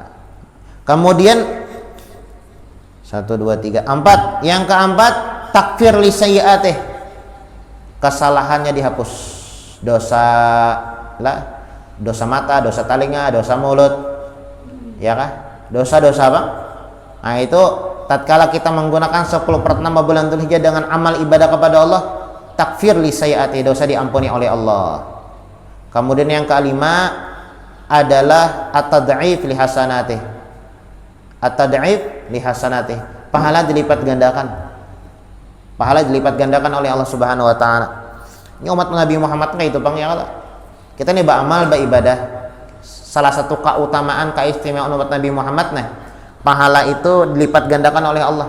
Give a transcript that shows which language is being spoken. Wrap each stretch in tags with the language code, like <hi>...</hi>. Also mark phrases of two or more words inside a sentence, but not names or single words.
<id>Kemudian 1 2 3 4, yang keempat</id> <ar>تكفير لسيئاته,</ar> <id>kesalahannya dihapus, dosa mata, dosa telinga, dosa mulut, ya kah? Dosa-dosa apa? Nah itu tatkala kita menggunakan 10 pertama bulan Dzulhijjah dengan amal ibadah kepada Allah,</id> <ar>تكفير لسيئات,</ar> <id>dosa diampuni oleh Allah. Kemudian yang kelima adalah</id> <ar>التضعيف لحسناته. التضعيف لحسناته,</ar> <id>pahala dilipat gandakan. Pahala dilipat gandakan oleh Allah Subhanahu wa taala. Ini umat Nabi Muhammad kayak itu Bang ya Allah. Kita nih beramal, beribadah. Salah satu keutamaan, keistimewaan umat Nabi Muhammad nih, pahala itu dilipat gandakan oleh Allah.</id>